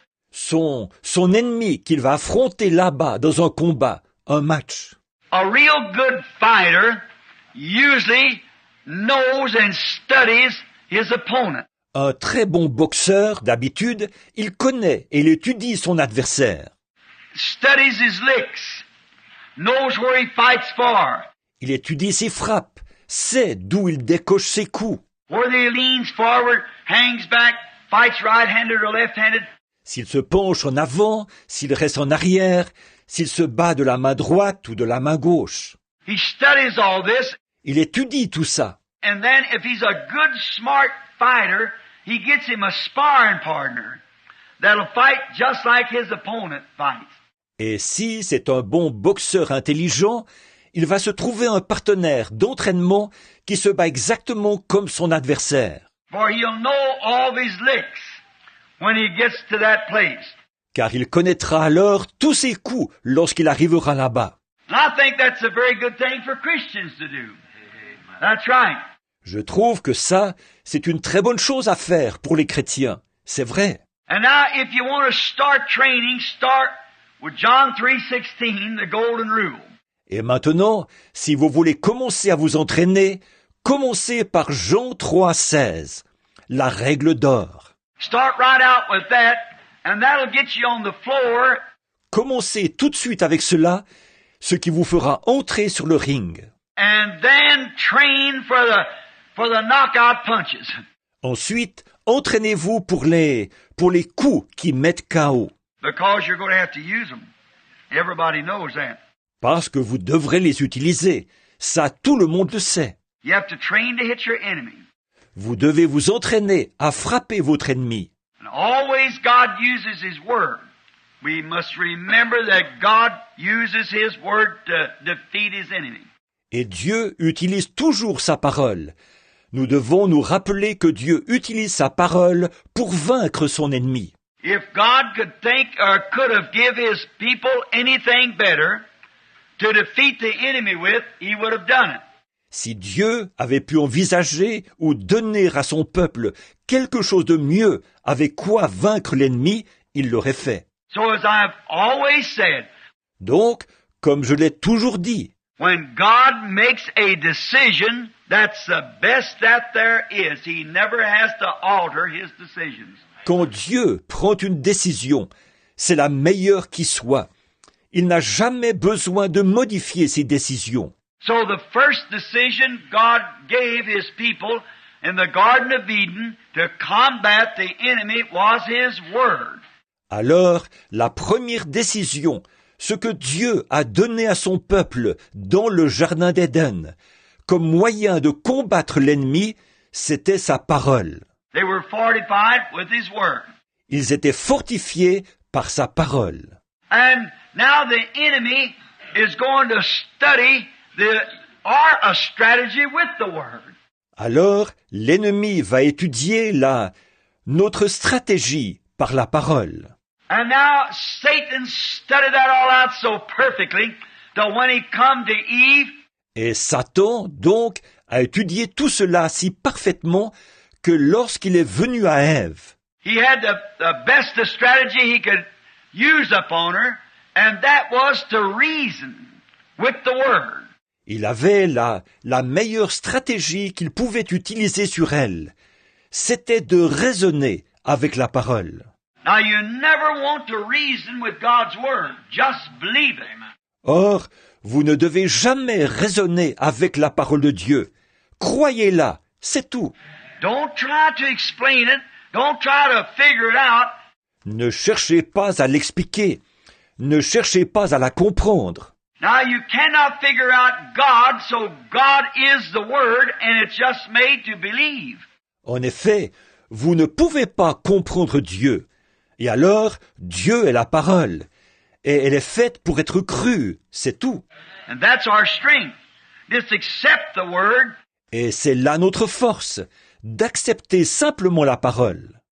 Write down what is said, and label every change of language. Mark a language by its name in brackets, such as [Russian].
[French] Son ennemi qu'il va affronter là-bas dans un combat, un match. [English] A real good fighter usually knows and studies his opponent. [French] Un très bon boxeur, d'habitude, il connaît et il étudie son adversaire. [English] Studies his licks, knows where he fights for. [French] Il étudie ses frappes, sait d'où il décoche ses coups. [English] Whether he leans forward, hangs back, fights right-handed or left-handed. [French] S'il se penche en avant, s'il reste en arrière, s'il se bat de la main droite ou de la main gauche. [English] He studies all this. [French] Il étudie tout ça. [English] And then if he's a good, smart fighter, he gets him a sparring partner that'll fight just like his opponent fights. [French] Et si c'est un bon boxeur intelligent, il va se trouver un partenaire d'entraînement qui se bat exactement comme son adversaire. [English] For he'll know all his licks when he gets to that place. [French] Car il connaîtra alors tous ses coups lorsqu'il arrivera là-bas. [English] And I think that's a very good thing for Christians to do. That's right. [French] Je trouve que ça, c'est une très bonne chose à faire pour les chrétiens. C'est vrai. [English] And now if you want to start training, start with John 3:16, the golden rule. [French] Et maintenant, si vous voulez commencer à vous entraîner, commencez par Jean 3,16, la règle d'or. [English] Start right out with that, and that'll get you on the floor. [French] Commencez tout de suite avec cela, ce qui vous fera entrer sur le ring. [English] And then train for the knockout punches. [French] Ensuite, entraînez-vous pour les coups qui mettent KO. [English] Because you're going to have to use them. Everybody knows that. [French] Parce que vous devrez les utiliser. Ça, tout le monde le sait. [English] You have to train to hit your enemy. [French] Vous devez vous entraîner à frapper votre ennemi. [English] And always God uses His Word. We must remember that God uses His Word to defeat His enemy. [French] Et Dieu utilise toujours sa parole. Nous devons nous rappeler que Dieu utilise sa parole pour vaincre son ennemi. [English] If God could think or could have give His people anything better to defeat the enemy with, He would have done it. [French] Si Dieu avait pu envisager ou donner à son peuple quelque chose de mieux avec quoi vaincre l'ennemi, il l'aurait fait. [English] So as I've always said, [French] Donc, comme je l'ai toujours dit, [English] when God makes a decision, that's the best that there is. He never has to alter His decisions. [French] quand Dieu prend une décision, c'est la meilleure qui soit. Il n'a jamais besoin de modifier ses décisions. [English] So the first decision God gave His people in the Garden of Eden to combat the enemy was His Word. [French] Alors, la première décision, ce que Dieu a donné à son peuple dans le Jardin d'Éden, comme moyen de combattre l'ennemi, c'était sa parole. [English] They were fortified with His Word. [French] Ils étaient fortifiés par sa parole. [English] And now the enemy is going to study a strategy with the Word. [French] Alors, l'ennemi va étudier notre stratégie par la parole. [English] And now Satan studied that all out so perfectly that when he come to Eve, [French] Et Satan, donc, a étudié tout cela si parfaitement que lorsqu'il est venu à Ève, [English] he had the best strategy he could use upon her, and that was to reason with the Word. [French] il avait la meilleure stratégie qu'il pouvait utiliser sur elle. C'était de raisonner avec la parole. [English] Now you never want to reason with God's Word. Just believe it. [French] Or, vous ne devez jamais raisonner avec la parole de Dieu. Croyez-la, c'est tout. [English] Don't try to explain it. Don't try to figure it out. [French] Ne cherchez pas à l'expliquer. Ne cherchez pas à la comprendre. [English] Now you cannot figure out God, so God is the Word, and it's just made to believe. [French] En effet, vous ne pouvez pas comprendre Dieu. Et alors, Dieu est la parole. Et elle est faite pour être crue, c'est tout. [English] And that's our strength. Just accept the Word, [French] Et c'est là notre force, d'accepter simplement la parole.